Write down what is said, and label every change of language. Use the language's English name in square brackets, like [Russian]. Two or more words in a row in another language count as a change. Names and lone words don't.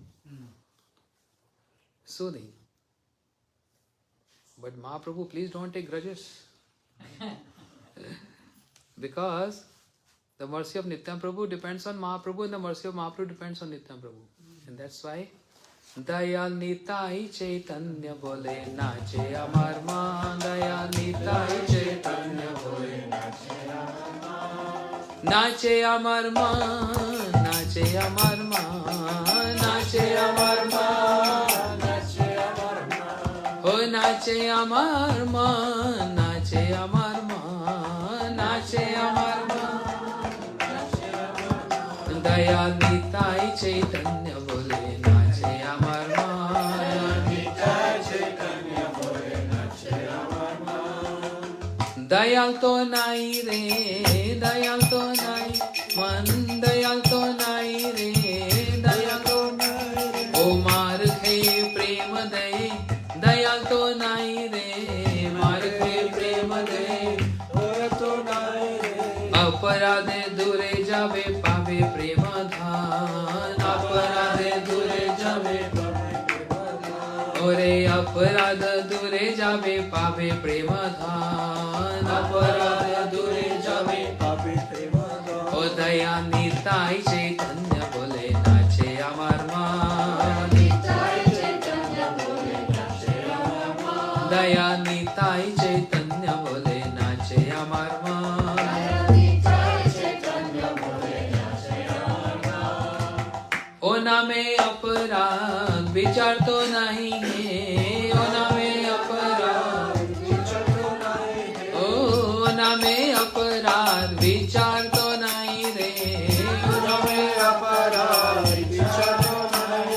[English] Soothing. But Mahaprabhu, please don't take grudges. Because the mercy of Nityam Prabhu depends on Mahaprabhu and the mercy of Mahaprabhu depends on Nityam Prabhu. And that's why [Bangla] দয়াল নিতাই চৈতন্য বলে নাচে আমার মন. দয়াল নিতাই চৈতন্য বলে নাচে আমার মন. নাচে আমার মন। নাচে আমার মন. নাচে আমার মন। ও নাচে আমার মন. নাচে আমার মন। নাচে আমার মন. দয়াল নিতাই চৈতন্য বলে নাচে আমার মন. নিতাই চৈতন্য বলে নাচে আমার মন. দয়াল তো নাই রে, দয়াল তো নাই, মন দয়াল তো নাই রে, দয়াল তো নাই. ও মার খে প্রেম দে, দয়াল তো নাই রে, মার খে প্রেম দে, দয়াল তো নাই রে. অপরাধে দূরে যাবে পাবে প্রেম ধন, অপরাধে দূরে যাবে পাবে প্রেম ধন. ওরে অপরাধ দূরে যাবে পাবে প্রেম ধন, অপরাধ দূরে যাবে পাবে প্রেম ধন. ও দয়া নিতাই চৈতন্য বলে নাচে আমার মন. নিতাই চৈতন্য বলে নাচে আমার মন. দয়া নিতাই চৈতন্য বলে নাচে আমার মন. [Hindi] ओ ना में अपराध विचार तो नहीं है, ओ ना में अपराध विचार तो नहीं है, ओ ना में अपराध विचार तो नहीं रे, ओ ना में अपराध विचार तो नहीं।